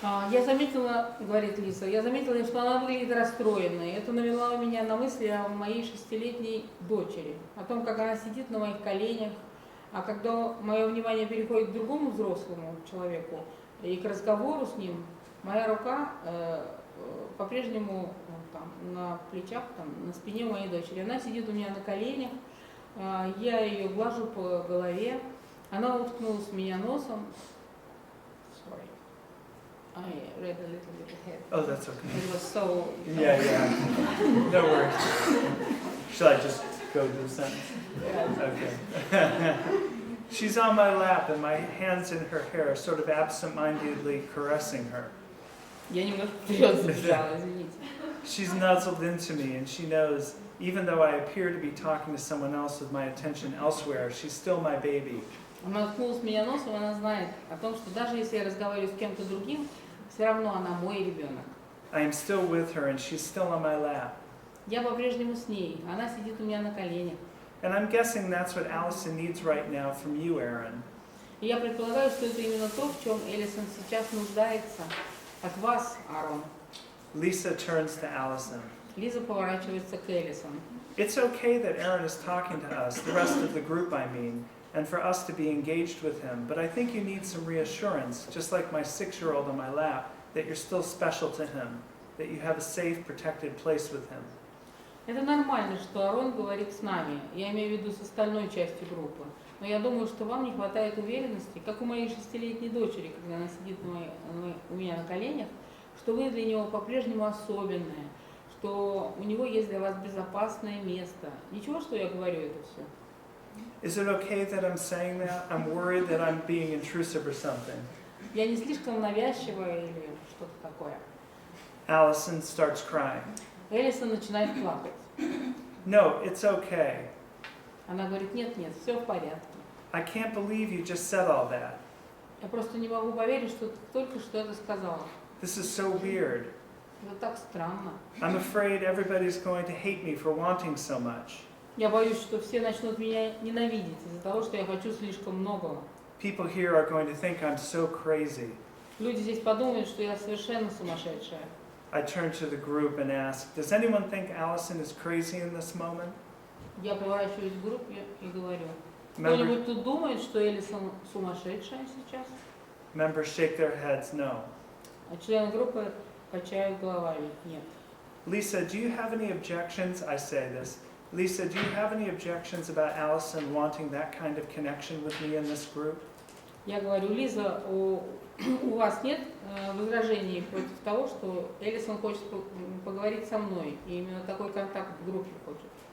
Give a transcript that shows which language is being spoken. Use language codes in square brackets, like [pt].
[ru] Я заметила, говорит Лиза, я заметила, что она выглядит расстроенной. Это навело меня на мысли о моей 6-летней дочери, о том, как она сидит на моих коленях, а когда мое внимание переходит к другому взрослому человеку и к разговору с ним, моя рука по-прежнему там, на плечах, там, на спине моей дочери. Она сидит у меня на коленях, я ее глажу по голове, она уткнулась в меня носом. [en] Sorry. I read a little bit ahead. Oh, that's okay. It was so... Yeah. No worries. Shall I just go to the sentence? Yeah. Okay. She's on my lap and my hands in her hair, sort of absent-mindedly caressing her. [ru] Я немножко вперед забежала, извините. [en] She's nuzzled into me and she knows, even though I appear to be talking to someone else with my attention elsewhere, she's still my baby. [ru] Она уткнулась в меня носом, она знает о том, что даже если я разговариваю с кем-то другим, все равно она мой ребенок. [en] I am still with her and she's still on my lap. [ru] Я по-прежнему с ней, она сидит у меня на коленях. [en] And I'm guessing that's what Allison needs right now from you, Aaron. [ru] И я предполагаю, что это именно то, в чем Элисон сейчас нуждается от вас, Аарон. [en] Lisa turns to Allison. [ru] Лиза поворачивается к Элисон. [en] It's okay that Aaron is talking to us, the rest of the group I mean, and for us to be engaged with him, but I think you need some reassurance, just like my 6-year-old on my lap, that you're still special to him, that you have a safe, protected place with him. [ru] Это нормально, что Аарон говорит с нами, я имею в виду с остальной частью группы, но я думаю, что вам не хватает уверенности, как у моей 6-летней дочери, когда она сидит у меня на коленях, что вы для него по-прежнему особенная, что у него есть для вас безопасное место. Ничего, что я говорю это все? [en] Is it okay that I'm saying that? I'm worried that I'm being intrusive or something. [ru] Я не слишком навязчивая или что-то такое? [en] Allison starts crying. [ru] Элисон начинает плакать. [en] No, it's okay. [ru] Она говорит, нет, все в порядке. [en] I can't believe you just said all that. [ru] Я просто не могу поверить, что ты только что это сказала. [en] This is so weird. [ru] Это так странно. [en] I'm afraid everybody's going to hate me for wanting so much. [ru] Я боюсь, что все начнут меня ненавидеть из-за того, что я хочу слишком многого. [en] People here are going to think I'm so crazy. [ru] Люди здесь подумают, что я совершенно сумасшедшая. [en] I turn to the group and ask, does anyone think Allison is crazy in this moment? [ru] Я поворачиваюсь к группе и говорю, [en] Members, [ru] кто-нибудь тут думает, что Элисон сумасшедшая сейчас? [en] members shake their heads, no. [ru] А члены группы качают головами, нет. [en] Lisa, do you have any objections? I say this. Lisa, do you have any objections about Allison wanting that kind of connection with me in this group? [ru] Я говорю, Лиза, у вас нет возражений против того, что Элисон хочет поговорить со мной, и именно такой контакт в группе хочет?